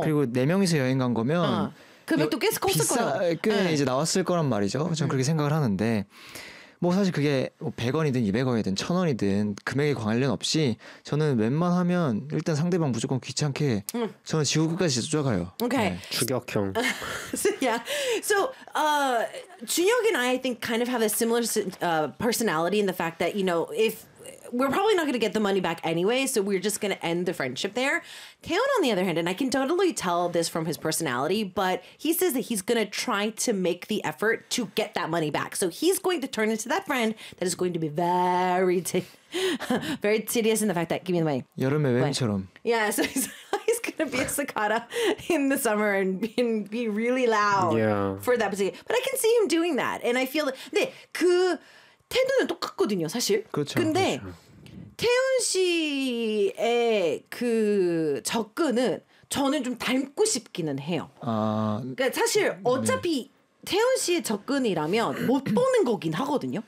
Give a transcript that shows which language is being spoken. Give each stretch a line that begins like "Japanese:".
Korean: 그리고 네 명이서 여행 간 거면 금액도 꽤 컸을 거예요. 꽤 네. 이제 나왔을 거란 말이죠. 저는 그렇게 생각을 하는데 뭐 사실 그게 100원이든 200원이든 1000원이든 금액에 관련 없이 저는 웬만하면 일단 상대방 무조건 귀찮게 저는 지구 끝까지 쫓아가요. 오케이. 네. 주격형.
English: So, yeah. So, Junhyuk and I think kind of have a similar personality in the fact that, you know, if we're probably not going to get the money back anyway, so we're just going to end the friendship there. Taeyeon, on the other hand, and I can totally tell this from his personality, but he says that he's going to try to make the effort to get that money back. So he's going to turn into that friend that is going to be very, very tedious in the fact that, give me the money.
Korean: 여름에 왜처럼.
English: Yeah, so he's going to be a cicada in the summer and be really loud for that position. But I can see him doing that. And I feel that...
Korean: 태도는 똑같거든요, 사실. 그렇죠. 근데 그렇죠. 태훈 씨의 그 접근은 저는 좀 닮고 싶기는 해요. 그러니까 사실 어차피 태훈 씨의 접근이라면 못 보는 거긴 하거든요.